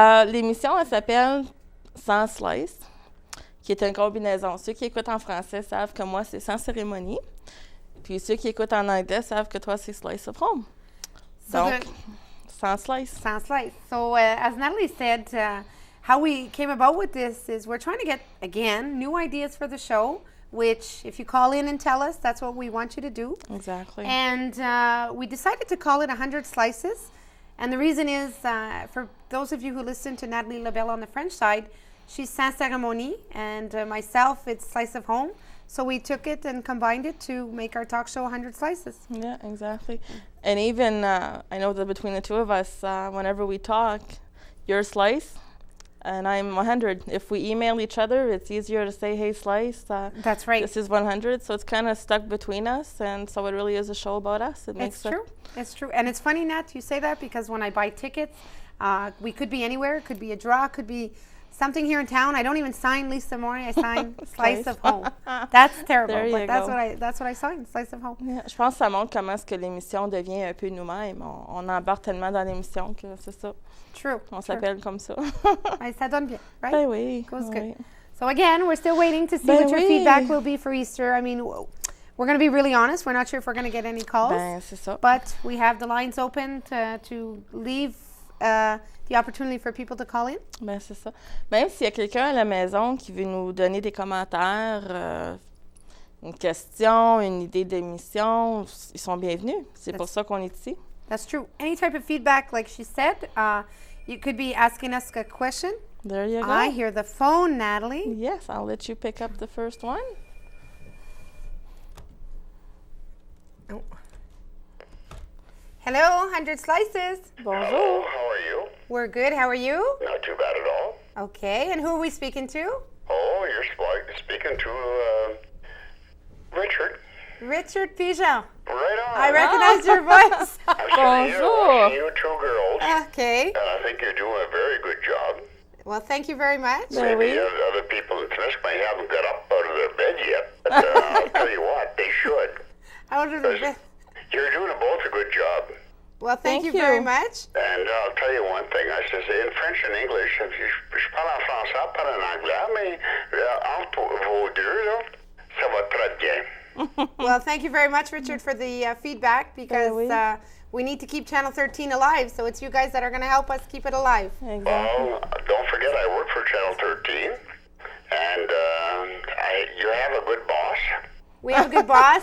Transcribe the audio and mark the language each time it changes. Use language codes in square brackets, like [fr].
[fr] L'émission, elle s'appelle Sans Slice, qui est une combinaison. Ceux qui écoutent en français savent que moi, c'est sans cérémonie. Puis ceux qui écoutent en anglais savent que toi, c'est Slice of Home. Donc, sans slice. Sans slice. [en] So, as Nathalie said, how we came about with this is we're trying to get, again, new ideas for the show, which if you call in and tell us, that's what we want you to do. Exactly. And we decided to call it 100 Slices. And the reason is, for those of you who listen to Nathalie Labelle on the French side, she's Sans Cérémonie, and myself, it's Slice of Home. So we took it and combined it to make our talk show 100 Slices. Yeah, exactly. And even, I know that between the two of us, whenever we talk, you're Slice, and I'm 100. If we email each other, it's easier to say, hey, Slice. That's right. This is 100, so it's kind of stuck between us, and so it really is a show about us. It's true. It's true. And it's funny, Nat, you say that, because when I buy tickets, we could be anywhere. It could be a draw, could be something here in town. I don't even sign Lisa Mori. I sign Slice of Home. That's terrible, but that's what I sign, Slice of Home. [fr] Yeah, je pense que ça montre comment est-ce que l'émission devient un peu nous-mêmes. On embarque tellement dans l'émission que c'est ça. [en] True. [fr] On s'appelle comme ça. Ça donne bien, right? Ben oui. [en] Goes [fr] oui. [en] good. So again, we're still waiting to see what your feedback will be for Easter. I mean, we're going to be really honest. We're not sure if we're going to get any calls. [fr] Ben, c'est ça. [en] But we have the lines open to leave the opportunity for people to call in. [fr] Ben, c'est ça. Même s'il y a quelqu'un à la maison qui veut nous donner des commentaires, une question, une idée d'émission, ils sont bienvenus. C'est pour ça qu'on est ici. [en] That's true. Any type of feedback, like she said, you could be asking us a question. There you go. I hear the phone, Nathalie. Yes, I'll let you pick up the first one. Oh. Hello, 100 Slices. [fr] Bonjour. [en] Hello, how are you? We're good. How are you? Not too bad at all. Okay. And who are we speaking to? Oh, you're speaking to Richard. Richard Pigeon. Right on. I recognize your voice. I've [fr] Bonjour. [en] seen you two girls, Okay. and I think you're doing a very good job. Well, thank you very much. [fr] Ben [en] Maybe [fr] oui. [en] other people in Tinisquam haven't got up out of their bed yet, but I'll tell you what, they should. Out of the bed. You're doing both a good job. Well, thank you Thank very you. much. And I'll tell you one thing, I says in French and English, [fr] je parle en français, pas en anglais, mais entre vos deux, là, ça va très bien. [en] Well, thank you very much, Richard, for the feedback, because [fr] oui. [en] we need to keep Channel 13 alive, so it's you guys that are going to help us keep it alive. Exactly. Well, don't forget I work for Channel 13, and you have a good boss. We have a good boss,